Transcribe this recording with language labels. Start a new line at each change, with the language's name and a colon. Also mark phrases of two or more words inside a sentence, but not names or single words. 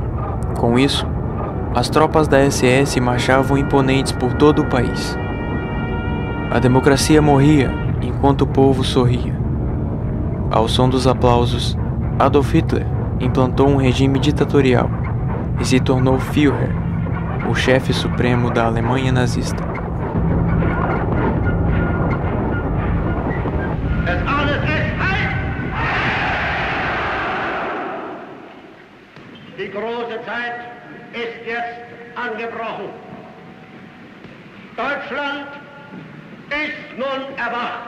Portuguese: Com isso, as tropas da SS marchavam imponentes por todo o país. A democracia morria enquanto o povo sorria. Ao som dos aplausos, Adolf Hitler implantou um regime ditatorial e se tornou Führer, o chefe supremo da Alemanha nazista.
German: Die große Zeit ist jetzt angebrochen. Deutschland ist nun erwacht.